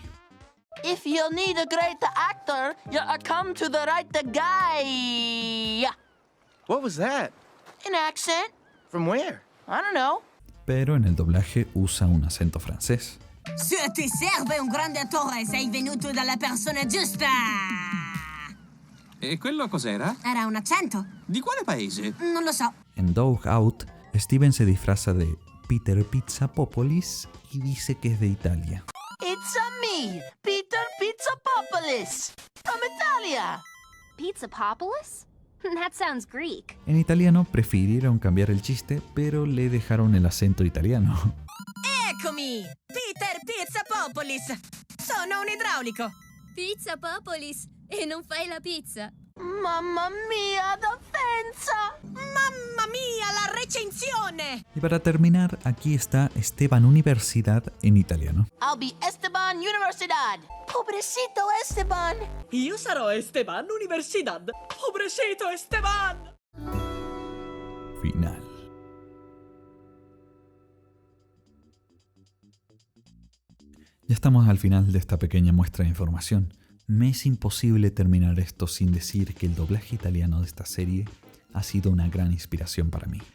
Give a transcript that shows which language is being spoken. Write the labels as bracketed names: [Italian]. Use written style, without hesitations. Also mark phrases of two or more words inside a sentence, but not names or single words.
[English] If you need a great actor, you come to the right guy. What was that? An accent? From where? I don't know. [Spanish] Pero en el doblaje usa un acento francés. [Italian] Se ti serve un grande attore, sei venuto dalla persona giusta. E quello cos'era? Era un accento. Di quale paese? Non lo so. [Spanish] En Dog Out, Steven se disfraza de Peter Pizzapopolis y dice que es de Italia. [English] It's me, Peter Pizzapopolis, from Italia. Pizzapopolis? That sounds Greek. [Spanish] En italiano prefirieron cambiar el chiste, pero le dejaron el acento italiano. [Italian] Eccomi, Peter Pizzapopolis. Sono un idraulico. Pizzapopolis? E non fai la pizza? Mamma mia, d'offensa! Mamma mia, la recensione! [Spanish] Y para terminar, aquí está Esteban Universidad en italiano. [English] I'll be Esteban Universidad. Pobrecito Esteban. [Italian] Io sarò Esteban Universidad. Pobrecito Esteban. [Spanish] Final. Ya estamos al final de esta pequeña muestra de información. Me es imposible terminar esto sin decir que el doblaje italiano de esta serie ha sido una gran inspiración para mí.